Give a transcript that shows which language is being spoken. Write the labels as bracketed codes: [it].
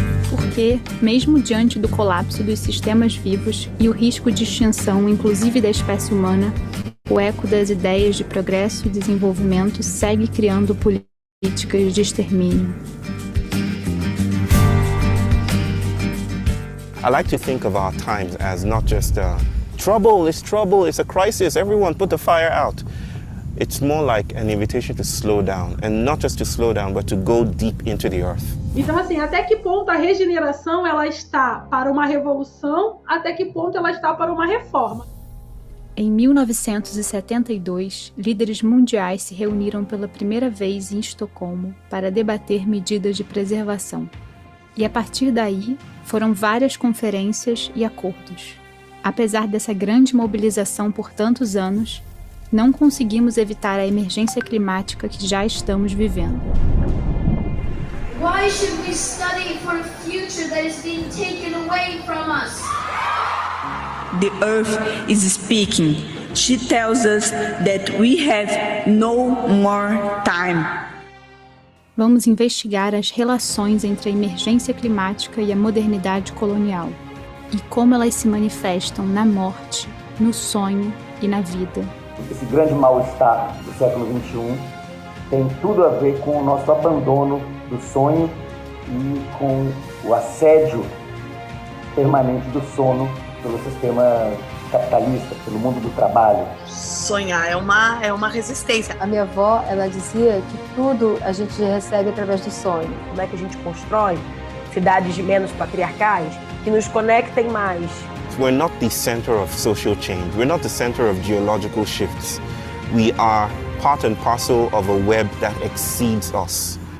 [pt] Porque, mesmo diante do colapso dos sistemas vivos e o risco de extinção, inclusive da espécie humana, o eco das ideias de progresso e desenvolvimento segue criando políticas de extermínio. [en] I like to think of our times as not just trouble, it's a crisis, everyone put the fire out. It's more like an invitation to slow down, and not just to slow down, but to go deep into the earth. [pt] Então, assim, até que ponto a regeneração ela está para uma revolução, até que ponto ela está para uma reforma? Em 1972, líderes mundiais se reuniram pela primeira vez em Estocolmo para debater medidas de preservação. E a partir daí, foram várias conferências e acordos. Apesar dessa grande mobilização por tantos anos, não conseguimos evitar a emergência climática que já estamos vivendo. [en] Why should we study for a future that is being taken away from us? The earth is speaking. She tells us that we have no more time. [pt] Vamos investigar as relações entre a emergência climática e a modernidade colonial, e como elas se manifestam na morte, no sonho e na vida. Esse grande mal-estar do século XXI tem tudo a ver com o nosso abandono do sonho e com o assédio permanente do sono pelo sistema capitalista, pelo mundo do trabalho. Sonhar é uma resistência. A minha avó, ela dizia que tudo a gente recebe através do sonho. Como é que a gente constrói cidades menos patriarcais que nos conectem mais? [en] We're not the center of social change. We're not the center of geological shifts. We are part and parcel of a web that exceeds us.